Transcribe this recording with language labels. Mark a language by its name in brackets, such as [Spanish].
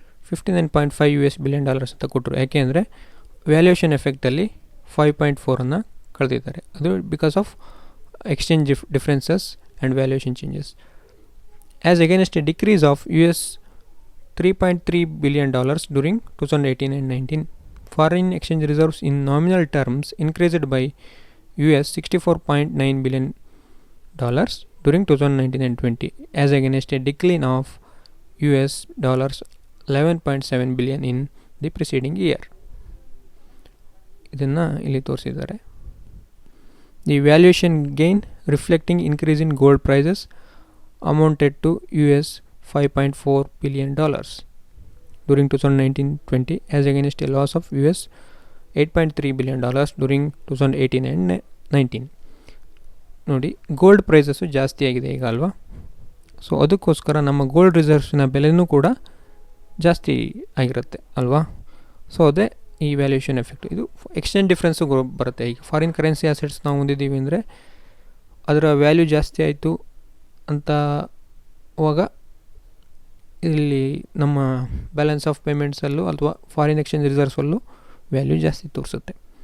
[Kannada] $59.5 billion ಅಂತ ಕೊಟ್ಟರು. ಯಾಕೆ ಅಂದರೆ ವ್ಯಾಲ್ಯೂಯೇಷನ್ ಎಫೆಕ್ಟಲ್ಲಿ 5.4 ಕಳೆದಿದ್ದಾರೆ. [English] ಅದು because of exchange differences and valuation changes. As against a decrease of $3.3 billion during 2018 and 19. Foreign exchange reserves in nominal terms increased by $64.9 billion during 2019 and 20, as against a decline of $11.7 billion in the preceding year. [Kannada] ಇದನ್ನು ಇಲ್ಲಿ ತೋರಿಸಿದ್ದಾರೆ. [English] The valuation gain reflecting increase in gold prices amounted to $5.4 billion during 2019-20, as against a loss of $8.3 billion during 2018 and 19. [Kannada] ನೋಡಿ, gold prices ಜಾಸ್ತಿ ಆಗಿದೆ ಈಗ ಅಲ್ವಾ. So ಅದಕ್ಕೋಸ್ಕರ ನಮ್ಮ ಗೋಲ್ಡ್ ರಿಸರ್ವ್ಸಿನ ಬೆಲೆನೂ ಕೂಡ ಜಾಸ್ತಿ ಆಗಿರುತ್ತೆ ಅಲ್ವಾ. ಸೊ ಅದೇ ಈ ವ್ಯಾಲ್ಯೂಯೇಷನ್ ಎಫೆಕ್ಟ್. ಇದು ಎಕ್ಸ್ಚೇಂಜ್ ಡಿಫ್ರೆನ್ಸು ಬರುತ್ತೆ. ಈಗ ಫಾರಿನ್ ಕರೆನ್ಸಿ ಅಸೆಟ್ಸ್ ನಾವು ಹೊಂದಿದ್ದೀವಿ ಅಂದರೆ ಅದರ ವ್ಯಾಲ್ಯೂ ಜಾಸ್ತಿ ಆಯಿತು ಅಂತ ಅವಾಗ ಇಲ್ಲಿ ನಮ್ಮ ಬ್ಯಾಲೆನ್ಸ್ ಆಫ್ ಪೇಮೆಂಟ್ಸಲ್ಲೂ ಅಥವಾ ಫಾರಿನ್ ಎಕ್ಸ್ಚೇಂಜ್ ರಿಸರ್ವ್ಸಲ್ಲೂ ವ್ಯಾಲ್ಯೂ ಜಾಸ್ತಿ ತೋರಿಸುತ್ತೆ.